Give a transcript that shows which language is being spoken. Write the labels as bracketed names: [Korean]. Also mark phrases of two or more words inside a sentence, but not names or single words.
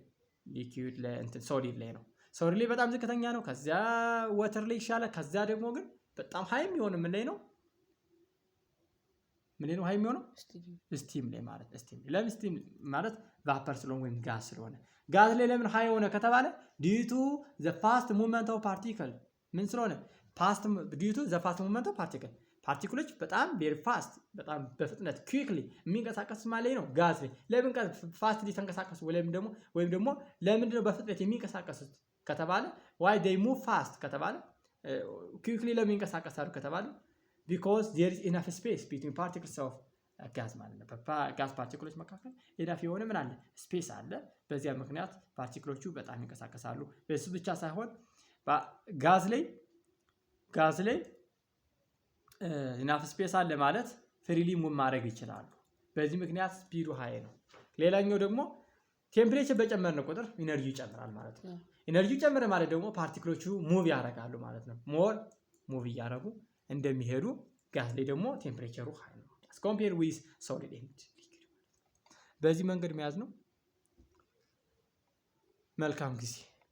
[Amharic] ሊኩዊድ ላይ እንትን ሶሊድ ላይ ነው። ሶሊድ ላይ በጣም ዝቅተኛ ነው። ከዚያ ወተር ላይ ይሻላል። ከዚያ ደግሞ ግን በጣም ሃይ የሚሆነው ምን ላይ ነው? ምን ነው ሃይ የሚሆነው? ስቲም ላይ ማለት ስቲም ላይ። ለምን ስቲም ማለት ቫፐር ስለሆነ ወይም ጋዝ ስለሆነ። ጋዝ ላይ ለምን ሃይ ሆነ ከተባለ [English] due to the fast movement of particle [Amharic] ምን ስለሆነ [English] due to the fast movement of particle [Amharic] ፓርቲክሎች በጣም [English] very fast [Amharic] በጣም በፍጥነት ኩዊክሊ የሚንቀሳቀስ ማለት ነው። ጋዝ ላይ ለምን ፋስት ሊተንቀሳቀሱ ወይም ደግሞ ለምንድን ነው በፍጥነት የሚንቀሳቀሱት ከተባለ [English] why they move fast [Amharic] ከተባለ ኩዊክሊ ለምን ይንቀሳቀሳሉ ከተባለ [English] because there is enough space between particles of [Amharic] ጋዝ ማለት ነው። ጋዝ ፓርቲክሎች መካከል ኢናፍ የሆነ ምን አለ? ስፔስ አለ። በዚያ ምክንያት ፓርቲክሎቹ በጣም ይንቀሳቀሳሉ። በሱ ብቻ ሳይሆን ጋዝ ላይ [English] enough space [Amharic] አለ ማለት [English] freely move [Amharic] ማድረግ ይችላሉ። በዚህ ምክንያት ስፒዱ ሃይ ነው። ሌላኛው ደግሞ ቴምፕሬቸር በጨመርን ቁጥር ኢነርጂ ይጨምራል ማለት ነው። ኢነርጂ ጨመረ ማለት ደግሞ ፓርቲክሎቹ ሙቭ ያደርጋሉ ማለት ነው። [English] more move [Amharic] እያደረጉ እንደሚሄዱ ጋዝ ላይ ደግሞ ቴምፕሬቸሩ ሃይ ነው [English] as compared with solid and liquid። [Amharic] በዚህ መንገድ መያዝ ነው። መልካም ጊዜ